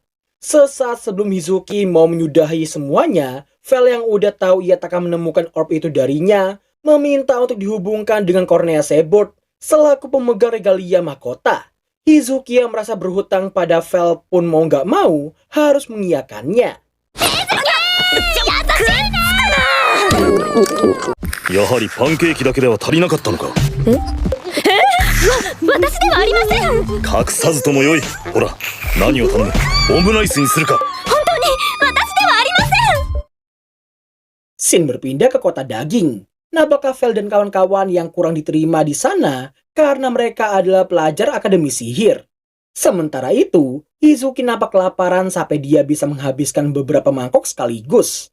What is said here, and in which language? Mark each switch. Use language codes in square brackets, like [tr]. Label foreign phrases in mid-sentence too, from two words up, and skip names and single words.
[id] Sesaat sebelum Hizuki mau menyudahi semuanya, Vel yang udah tahu ia takkan menemukan orb itu darinya, meminta untuk dihubungkan dengan Cornea Seaboard selaku pemegang regalia mahkota. Hizuki yang merasa berhutang pada Vel pun mau nggak mau harus mengiyakannya. [ja] やはりパンケーキだけでは足りなかったのか。私ではありません。本隠さずともよい。ほら、何を頼む。オムライスにするか。当に私ではありません。 [id] Shin berpindah ke kota daging. Nampaknya Vel dan kawan-kawan yang kurang diterima di sana karena mereka adalah pelajar akademi sihir. Sementara itu, Hizuki nampak kelaparan sampai dia bisa menghabiskan beberapa mangkok sekaligus.